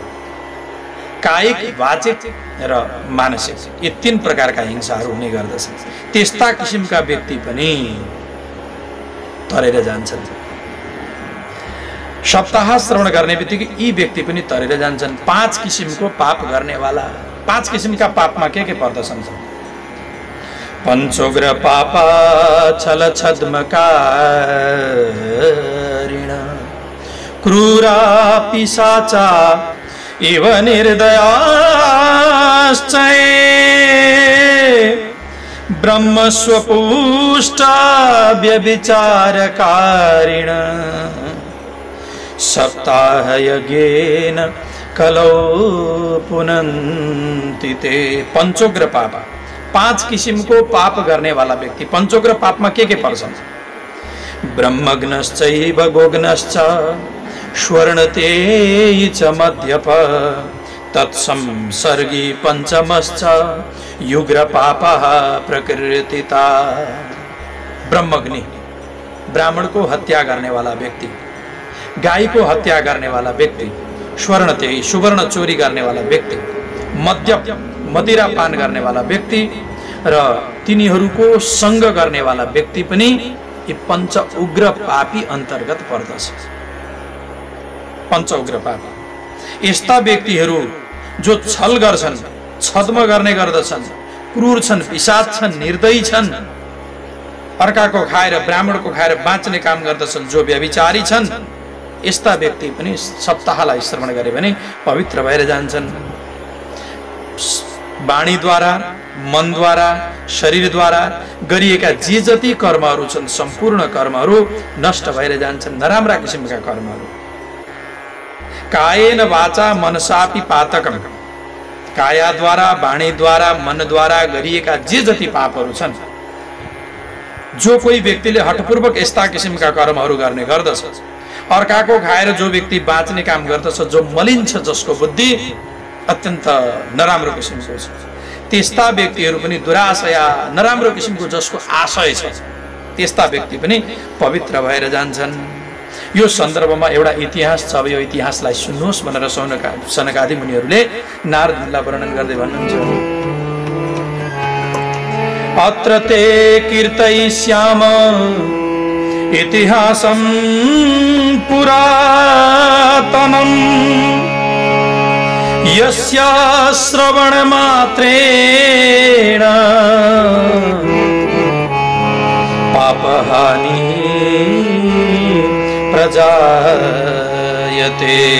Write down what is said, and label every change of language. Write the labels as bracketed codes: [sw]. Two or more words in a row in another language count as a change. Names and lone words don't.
[ne] कायिक, वाचिक र मानसिक, यी 3 प्रकारका हिंसाहरू हुने गर्दछन्। त्यस्ता किसिमका व्यक्ति पनि तरेर जान्छन्। सप्ताह श्रवण गर्ने बित्तिकै यी व्यक्ति पनि तरेर जान्छन्। 5 किसिमको पाप गर्नेवाला। 5 किसिमका पापमा के पर्दछन्? [sa] पञ्चोग्र पापा छल छद्मकारिण क्रूरा पिशाचा इव निर्दयाश्च ब्रह्मस्वपुष्टा व्यभिचारकारिण सप्ताह यज्ञेन कलौ पुनन्ति ते। [ne] पञ्चोग्र पाप, 5 किसिमको पाप गर्ने वाला व्यक्ति। पञ्चोग्र पापमा के पर्छन्? [sa] ब्रह्मग्नश्चैव गोग्नश्च स्वर्णतेयी च मध्यप तत्संसर्गी पंचमश्च युग्र पापः प्रकृतिता। [ne] ब्रह्मग्नि, [hi] ब्राह्मण को हत्या करने वाला व्यक्ति, गाय को हत्या करने वाला व्यक्ति, स्वर्णतेयी सुवर्ण चोरी करने वाला व्यक्ति, [ne] मद्य मदिरा पान गर्ने वाला व्यक्ति र तिनीहरूको संग गर्ने वाला व्यक्ति पनि यी पंच उग्र पापी अंतर्गत पर्दछ। पंच उग्र पापी यस्ता व्यक्तिहरू जो छल गर्छन्, छद्म गर्ने गर्दछन्, क्रूर छन्, पिशाच छन्, निर्दयी छन्, अर्काको खाएर ब्राह्मणको खाएर बाँच्ने काम गर्दछन्, जो व्यभिचारी छन्, यस्ता व्यक्ति पनि सप्ताहलाई श्रवण गरे भने पवित्र भएर जान्छन्। वाणीद्वारा मनद्वारा शरीरद्वारा गरिएका जे जति कर्महरू छन् सम्पूर्ण कर्महरू नष्ट भएर जान्छन्। नराम्रा किसिमका कर्महरू [sa] कायेन वाचा मनसापि पातकम, [ne] कायाद्वारा वाणीद्वारा मनद्वारा गरिएका जे जति पापहरू छन्, जो कोही व्यक्तिले हठपूर्वक यस्ता किसिमका कर्महरू गर्ने गर्दछ, अर्काको खाएर जो व्यक्ति बाँच्ने काम गर्दछ, जो मलिन्छ, जसको बुद्धि अत्यन्त नराम्रो किसिमको छ, त्यस्ता व्यक्तिहरू पनि दुराशया नराम्रो किसिमको जसको आशय छ, त्यस्ता व्यक्ति पनि पवित्र भएर जान्छन्। यो सन्दर्भमा एउटा इतिहास छ। अब यो इतिहासलाई सुन्नुहोस् भनेर सनकादि मुनिहरूले नारदलाई वर्णन गर्दै भन्नुहुन्छ। [sa] अत्र ते कीर्तयिष्याम इतिहासं पुरातनम् यस्य श्रवणमात्रेण पापहानि प्रजायते।